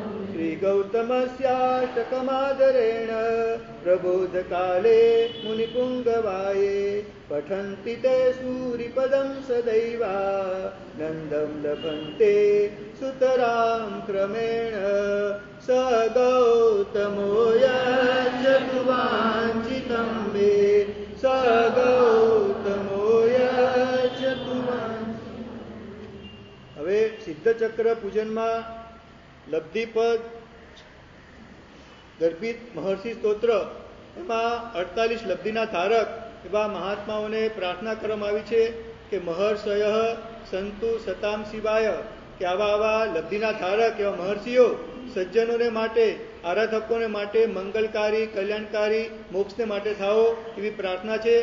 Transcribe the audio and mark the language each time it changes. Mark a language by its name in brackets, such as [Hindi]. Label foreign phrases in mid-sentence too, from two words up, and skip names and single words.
[Sanskrit] मे श्रीगौतमस्याष्टकमादरेण प्रबोधकाले मुनिपुङ्गवाये पठन्ति ते सूरिपदं सदैव नन्दं लभन्ते सुतरां क्रमेण स गौतमो यच्छतु वाञ्छितं मे स गौतमो यच्छतु वाञ्छितं। [Gujarati] હવે સિદ્ધચક્ર પૂજનમાં લબ્ધિપદ ગર્ભિત મહર્ષિ સ્તોત્ર એમાં 48 લબ્ધિના ધારક એવા મહાત્માઓને પ્રાર્થના કરવામાં આવી છે કે [Sanskrit] મહર્ષય સંતુ સતામ શિવાય, [Gujarati] કે આવા લબ્ધિના ધારક એવા મહર્ષિઓ સજ્જનોને માટે, આરાધકોને માટે મંગલકારી, કલ્યાણકારી, મોક્ષને માટે થાઓ એવી પ્રાર્થના છે.